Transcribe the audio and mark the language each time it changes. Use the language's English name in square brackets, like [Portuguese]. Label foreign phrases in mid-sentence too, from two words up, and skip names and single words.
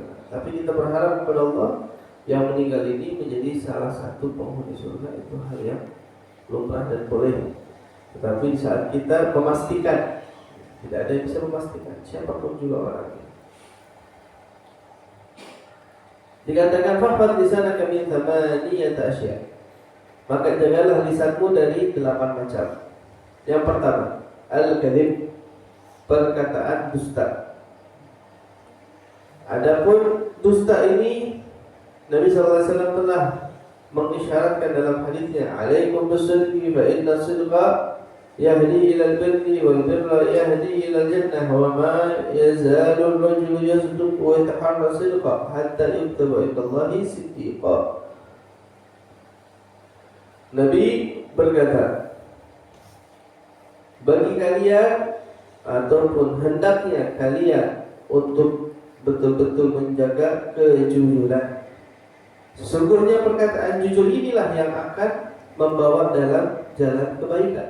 [Indonesian] Tapi kita berharap kepada Allah yang meninggal ini menjadi salah satu penghuni surga. Itu hal yang lumrah dan boleh. Tetapi saat kita memastikan, tidak ada yang bisa memastikan, siapapun juga orangnya. [Arabic] Dikatakan فاحفظ لسانك من ثمانية أشياء', [Indonesian] maka jagalah lisanmu dari 8 macam. Yang pertama, al-kadhib, perkataan dusta. Adapun dusta ini Nabi SAW telah mengisyaratkan dalam hadisnya, [Arabic] عليكم بالصدق فإن الصدق يهدي إلى البر والبر يهدي إلى الجنة وما يزال الرجل يصدق ويتحرى الصدق حتى يكتب عند الله صديقا. [Indonesian] Nabi berkata, bagi kalian ataupun hendaknya kalian untuk betul-betul menjaga kejujuran. Sesungguhnya perkataan jujur inilah yang akan membawa dalam jalan kebaikan.